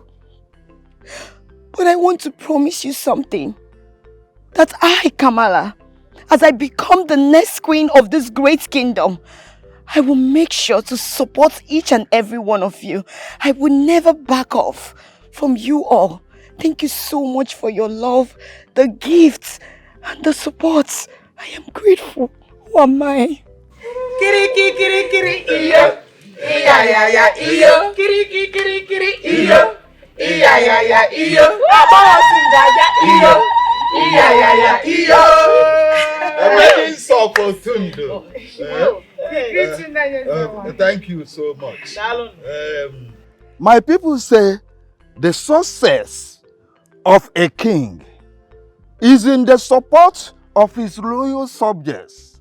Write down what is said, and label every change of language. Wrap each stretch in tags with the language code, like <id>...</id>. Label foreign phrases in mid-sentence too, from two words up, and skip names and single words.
<en>But I want to promise you something, that I, Kamala, as I become the next queen of this great kingdom, I will make sure to support each and every one of you. I will never back off from you all. Thank you so much for your love, the gifts, and the support. I am grateful. Who am I? Kiri kiri kiri iyo. Iya ya ya iyo. Kiri kiri kiri iyo. Iya ya ya iyo. Aba tindaja iyo. Iya ya ya iyo. Very opportunity. Thank you so much. My people say the success of a king is in the support of his loyal subjects.</en>